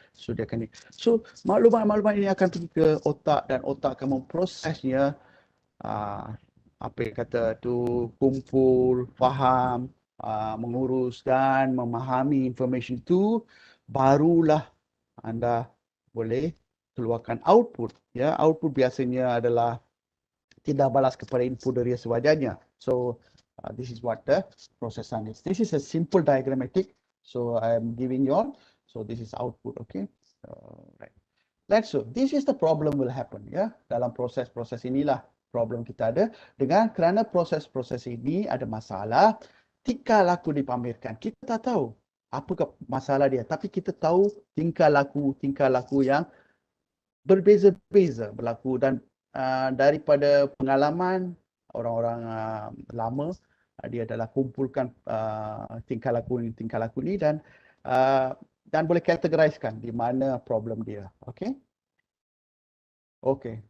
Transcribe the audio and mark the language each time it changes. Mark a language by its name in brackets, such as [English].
[Malay] So dia akan maklumat-maklumat ini akan pergi ke otak dan otak akan memprosesnya, apa yang kata tu, kumpul, faham, mengurus dan memahami information itu, barulah anda boleh keluarkan output, ya. Output biasanya adalah tindak balas kepada input dari sewajarnya. [English] So this is what the processing is. This is a simple diagrammatic. So I am giving you all. So this is output, okay. Right. Let's so this is the problem will happen, ya. [Malay] Dalam proses inilah problem kita ada. Kerana proses ini ada masalah, tingkah laku dipamerkan. Kita tak tahu apakah masalah dia, tapi kita tahu tingkah laku yang berbeza-beza berlaku dan daripada pengalaman orang-orang lama, dia adalah kumpulkan tingkah laku ni dan boleh kategoriskan di mana problem dia. Okey. Okey.